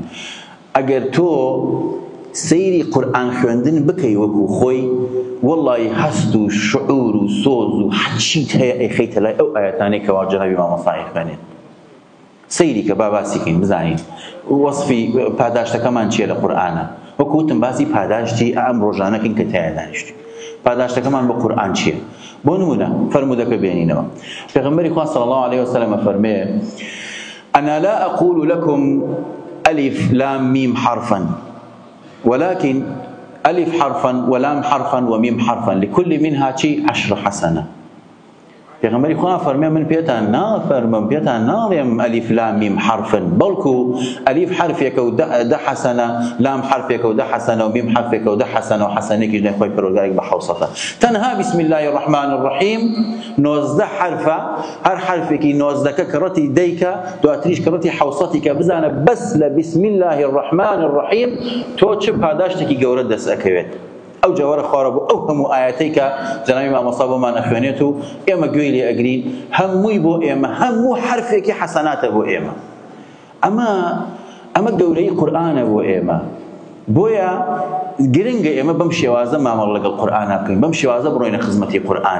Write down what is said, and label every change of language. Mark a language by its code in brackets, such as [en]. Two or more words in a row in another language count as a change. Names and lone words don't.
[ckb] ئەگەر تۆ سەیری قورئان خوێندن بکەی وەکو خۆی وەڵڵی هەست و شعور و سۆز و هەرچیت هەیە ئەیخەیتە لای ئەو ئایەتانەی کەوا جەنابی مامۆستای خوێنێت. سەیری کە با باسیکەین بزانین وەصفی پاداشتەکەمان چییە لە قورئانە. وەکو وتم باسی پاداشتی ئەم ڕۆژانەکەین کە تایە دانیشتین. پاداشتەکەمان بە قورئان چییە؟ بۆ نمونە فەرموودەکە بێنینەوە. پێغەمبەری خوا [ar] صلی الله عليه وسلم فەرمێ أنا لا أقول لكم ألف لام ميم حرفا ولكن ألف حرفا ولام حرفا وميم حرفا لكل منها 10 حسنة. [ckb] پێغەمبەری خوا فەرمێ من پێتان نافەرمم پێتان ناڵێم ئەلیف لام میم حرفن بەڵکو ئەلیف حرفێکە و 10 حەسەنە لام حرفێکە و 10 حەسەنە و میم حرفێکە و 10 حەسەنە و حەسەنێکیش لای خۆی پەروەردگارێک بە 700 تەنها [ar] بسم الله الرحمن الرحیم [ckb] 19 حرفە هەر حرفێکی 19کە کەڕەتی دەیکە دواتریش کەڕەتی 700 کە بزانە بەس لە [ar] بسم الله الرحمن الرحیم [ckb] تۆ چ پاداشتێکی گەورە دەست ئەکەوێت. ئەو جاوەرە خوارە بۆ ئەو هەموو ئایەتەی کە جەنابی مامۆستا بۆمان ئەخوێنێت و ئێمە گوێی لێ ئەگرین هەمووی بۆ ئێمە هەموو حرفێکی حەسەناتە بۆ ئێمە. ئەمە گەورەی قورئانە بۆ ئێمە. بۆیە گرنگە ئێمە بەم شێوازە مامەڵ لەگەڵ قورئانە بکەین بەم شێوازە بڕۆینە خزمەتی قورئان.